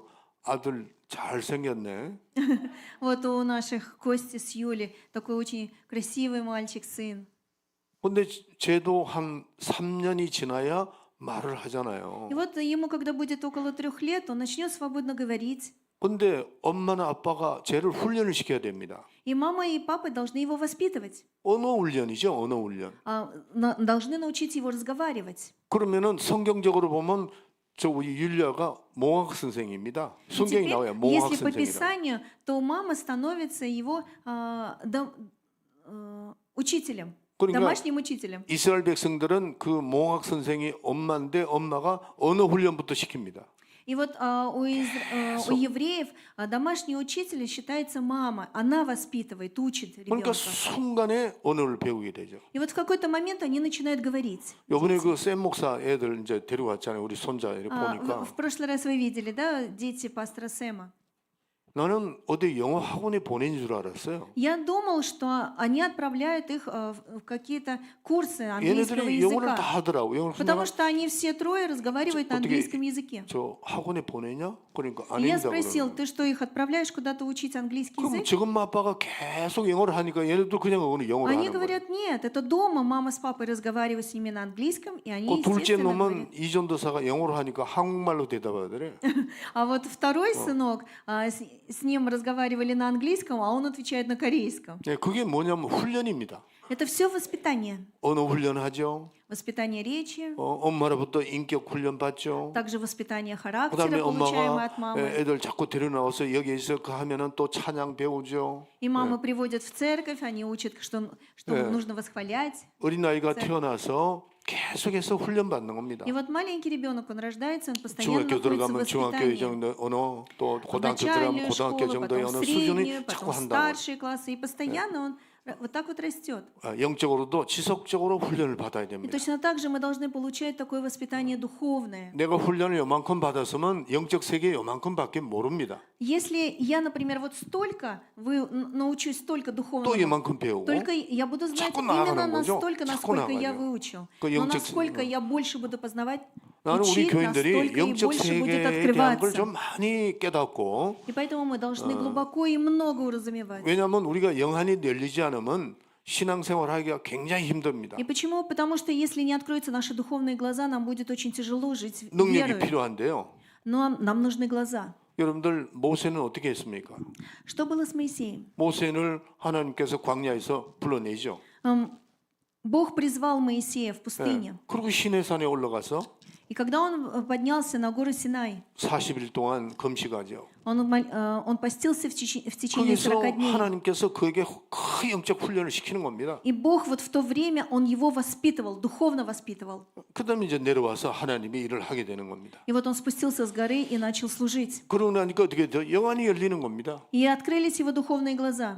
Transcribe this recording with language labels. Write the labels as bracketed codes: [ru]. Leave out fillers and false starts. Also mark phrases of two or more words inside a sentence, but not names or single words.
[ko] 아들 잘 생겼네. [ru] Вот у наших Кости с Юли такой очень красивый мальчик, сын. [ko] 근데 쟤도 한 3년이 지나야 말을 하잖아요. [ru] И вот ему, когда будет около 3 лет, он начнет свободно говорить. [ko] 근데 엄마나 아빠가 쟤를 훈련을 시켜야 됩니다. [ru] И мама и папа должны его воспитывать. [ko] 언어 훈련이죠, 언어 훈련. [ru] Должны научить его разговаривать. [ko] 그러면은 성경적으로 보면 저 우리 율리아가 몽학 선생입니다. [ru] И [ko] 성경이 [ru] теперь, [ko] 나와요. 몽학 [ru] если по [ko] 선생이라. [ru] Писанию, то мама становится его учителем, [ko] 그러니까 [ru] домашним учителем. [ko] 이스라엘 백성들은 그 몽학 선생이 엄마인데 엄마가 언어 훈련부터 시킵니다. [ru] И вот у евреев домашний учитель считается мама. Она воспитывает, учит [ko] 그러니까 [ru] ребенка. [ko] 순간에 언어를 배우게 되죠. [ru] И вот в какой-то момент они начинают говорить. [ko] 요번에 그 샘 목사 애들 이제 데려왔잖아요. 우리 손자 이렇게 보니까 [ru] В прошлый раз вы видели, да, дети пастора Сэма? [ko] 나는 어디 영어 학원에 보낸 줄 알았어요. [ru] Я думал, что они отправляют их в какие-то курсы английского [ko] 얘네들이 영어를 다 [ru] языка. [ko] 하더라고. 영어를 [ru] Потому что они все трое разговаривают на [ko] 어떻게 [ru] английском языке. [ko] 저 학원에 보내냐? 그러니까 [ru] И я [ko] 아닙니다. [ru] спросил, [ko] 그러면. [ru] ты что, их отправляешь куда-то учить английский [ko] 그럼 [ru] язык? [ko] 지금 아빠가 계속 영어를 하니까 얘네도 그냥 영어를 [ru] Они [ko] 하는 거예요. [ru] говорят, нет, это дома мама с папой разговаривают с ними на английском, и они, [ko] 그 둘째 [ru] естественно, [ko] 놈은 [ru] говорят. [ko] 이전도사가 영어를 하니까 한국말로 대답하더래. [ru] А вот второй сынок, с ним разговаривали на английском, а он отвечает на корейском. [ko] 네, 그게 뭐냐면 훈련입니다. [ru] Это все воспитание. [ko] 언어 훈련하죠. [ru] Воспитание речи, [ko] 엄마로부터 인격 훈련 받죠. [ru] также воспитание [ko] 그다음에 [ru] характера, получаемое [ko] 엄마가 [ru] от мамы. [ko] 애들 자꾸 데려나와서 여기에서 그 하면은 또 찬양 배우죠. [ru] И мамы приводят в церковь, они учат, что нужно восхвалять. [ko] 어린아이가 태어나서 계속해서 훈련 받는 겁니다. [ru] И вот маленький ребенок, он рождается, он постоянно [ko] 중학교 [ru] находится в [ko] 들어가면 중학교 [ru] воспитании. [ko] 정도 언어, 또 [ru] В [ko] 고등학교 들어가면 [ru] начальную [ko] 고등학교 [ru] школу, [ko] 정도의 [ru] потом [ko] 언어 [ru] в среднюю, [ko] 수준이 자꾸 [ru] потом в [ko] 한다고. [ru] старшие классы. И постоянно он вот так вот растет. [ko] 영적으로도 지속적으로 훈련을 받아야 [ru] И [ko] 됩니다. [ru] точно так же мы должны получать такое воспитание духовное. [ko] 내가 훈련을 요만큼 받았으면 영적 세계 요만큼밖에 모릅니다. [ru] Если я, например, вот столько научусь столько [ko] 또 [ru] духовного, [ko] 이만큼 배우고 [ru] только я буду знать [ko] 자꾸 [ru] именно [ko] 나아가는 거죠. [ru] настолько, [ko] 자꾸 [ru] насколько я [ko] 나아가죠. [ru] выучил. [ko] 그 [ru] Но [ko] 영적 [ru] насколько я больше буду познавать, [ko] 나는 우리 [ru] учить, [ko] 교인들이 [ru] настолько и [ko] 영적 [ru] больше будет [ko] 세계에 대한 걸 [ru] открываться. [ko] 좀 많이 깨닫고 [ru] И поэтому мы должны глубоко и много уразумевать. [ko] 왜냐하면 우리가 영안이 열리지 않으면 신앙생활 하기가 굉장히 힘듭니다. [ru] И почему? Потому что если не откроются наши духовные глаза, нам будет очень тяжело жить [ko] 능력이 [ru] верой. [ko] 필요한데요. [ru] Но нам нужны глаза. [ko] 여러분들 모세는 어떻게 했습니까? [ru] Что было с Моисеем? [ko] 모세를 하나님께서 광야에서 불러내죠. [ru] Бог призвал Моисея в пустыне. [ko] 그리고 시내산에 올라가서 [ru] И когда он поднялся на гору Синай, [ko] 40일 동안 금식하죠. [ru] он постился в течение [ko] 거기서 [ru] 40 дней. [ko] 하나님께서 그에게 큰 영적 훈련을 시키는 겁니다. [ru] И Бог вот в то время, Он его воспитывал, духовно воспитывал. [ko] 그다음에 이제 내려와서 하나님이 일을 하게 되는 겁니다. [ru] И вот он спустился с горы и начал служить. [ko] 그러고 나니까 어떻게 돼요? 영안이 열리는 겁니다. [ru] И открылись его духовные глаза.